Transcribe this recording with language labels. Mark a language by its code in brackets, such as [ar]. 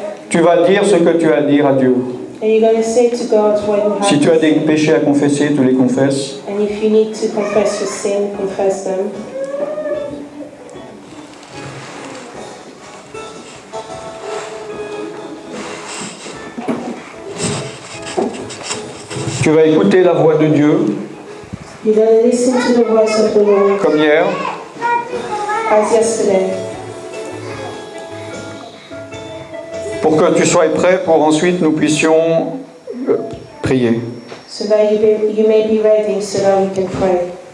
[fr] Tu vas dire ce que tu as à dire à Dieu. [en] And you're going to say to God what you have. [fr] Si tu as des péchés à confesser, tu les confesses. [en] And if you need to confess your sin, confess them. [fr] Tu vas écouter la voix de Dieu, [en] You're going to listen to the voice of the Lord [fr] comme hier. [en] as yesterday. [fr] Pour que tu sois prêt pour ensuite nous puissions prier. [en] So that you may be ready so that we can pray.